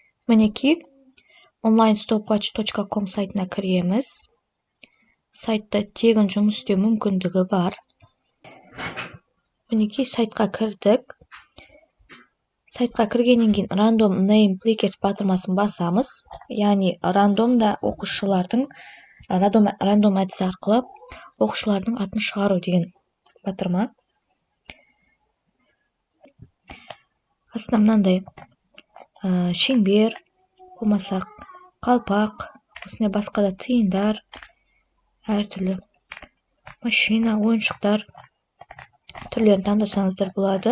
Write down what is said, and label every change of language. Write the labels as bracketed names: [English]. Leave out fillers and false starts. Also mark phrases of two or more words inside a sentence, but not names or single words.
[Kazakh] Мінекей onlinestopwatch.com сайтына кіреміз. Сайтта тегін жұмыс істеу мүмкіндігі бар. Мінекей сайтқа кірдік. Сайтқа кіргеннен кейін [English] random name plickers [Kazakh] батырмасын басамыз. Яғни рандомда оқушылардың рандом әдісі арқылы оқушылардың атын шығару деген батырма. Астына мынандай шеңбер, болмаса қалпақ, осындай басқа да тиындар, әртүрлі машина, ойыншықтар түрлерін таңдасаңыздар болады.